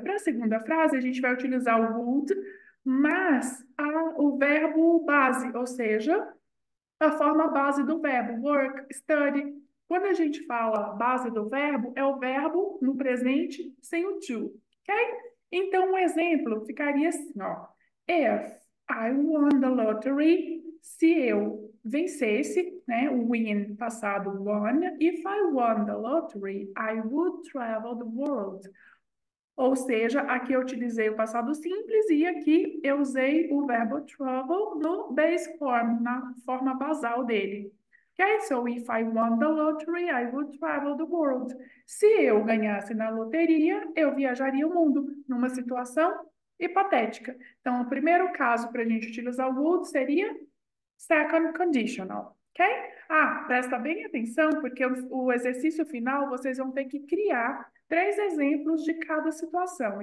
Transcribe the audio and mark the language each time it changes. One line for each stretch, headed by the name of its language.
Portuguese: Para a segunda frase, a gente vai utilizar o would, mais o verbo base, ou seja, a forma base do verbo, work, study. Quando a gente fala base do verbo, é o verbo no presente sem o to, ok? Então, um exemplo ficaria assim, ó.
English: If I won the lottery,
Portuguese: se eu vencesse, né, o
English: win
Portuguese: passado
English: won, if I won the lottery, I would travel the world.
Portuguese: Ou seja, aqui eu utilizei o passado simples e aqui eu usei o verbo travel no base form, na forma basal dele. Ok?
English: So, if I won the lottery, I would travel the world.
Portuguese: Se eu ganhasse na loteria, eu viajaria o mundo, numa situação hipotética. Então, o primeiro caso para a gente utilizar o would seria second conditional. Ok? Ah, presta bem atenção, porque o exercício final vocês vão ter que criar 3 exemplos de cada situação.